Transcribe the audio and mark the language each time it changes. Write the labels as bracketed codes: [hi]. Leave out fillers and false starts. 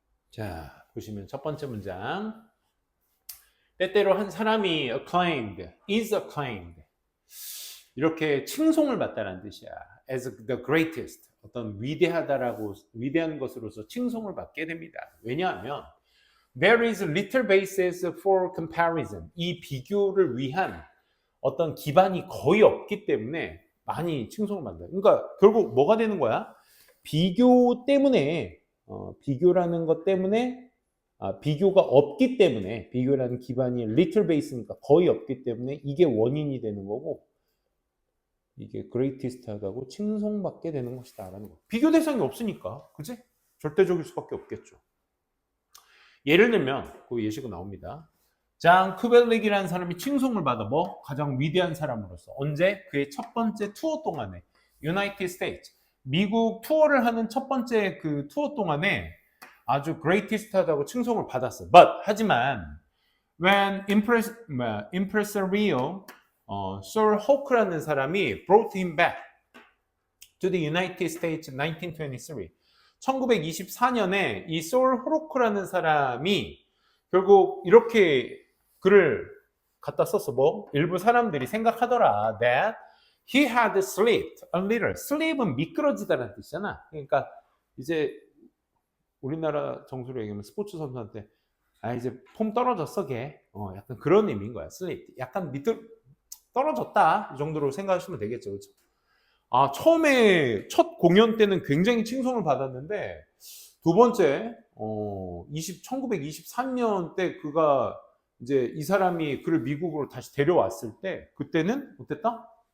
[ko] 자, 보시면 첫 번째 문장. 때때로 한 사람이 acclaimed, [en] is acclaimed. [ko] 이렇게 칭송을 받다라는 뜻이야. [en] as the greatest. [ko] 어떤 위대한 것으로서 칭송을 받게 됩니다. 왜냐하면 [en] there is little basis for comparison. [ko] 이 비교를 위한 어떤 기반이 거의 없기 때문에 많이 칭송을 받는다. 그러니까 결국 뭐가 되는 거야? 비교 때문에 비교라는 것 때문에 비교가 없기 때문에 비교라는 기반이 [en] little base [ko] 니까 거의 없기 때문에 이게 원인이 되는 거고 이게 greatest 하다고 칭송받게 되는 것이다 라는 거. 비교 대상이 없으니까 그치? 절대적일 수밖에 없겠죠. 예를 들면 그 예시가 나옵니다. 장 쿠벨릭이라는 사람이 칭송을 받아 가장 위대한 사람으로서 언제? 그의 첫 번째 투어 동안에 유나이티드 스테이츠 미국 투어를 하는 첫 번째 그 투어 동안에 아주 greatest하다고 칭송을 받았어. 하지만 [en] when impresario Sir Hoke라는 사람이 brought him back to the United States in 1923. [ko] 1924년에 이 Sir Hoke라는 사람이 결국 이렇게 글을 갖다 썼어. 일부 사람들이 생각하더라. [en] That he had slipped a little. [ko] slip은 미끄러지다라는 뜻이잖아. 그러니까 이제 우리나라 정수로 얘기하면 스포츠 선수한테 이제 폼 떨어졌어 걔. 약간 그런 의미인 거야. slip. 약간 떨어졌다. 이 정도로 생각하시면 되겠죠. 그렇죠? 처음에 첫 공연 때는 굉장히 칭송을 받았는데 두 번째 1923년 때 그가 이제 이 사람이 그를 미국으로 다시 데려왔을 때 그때는 어땠다?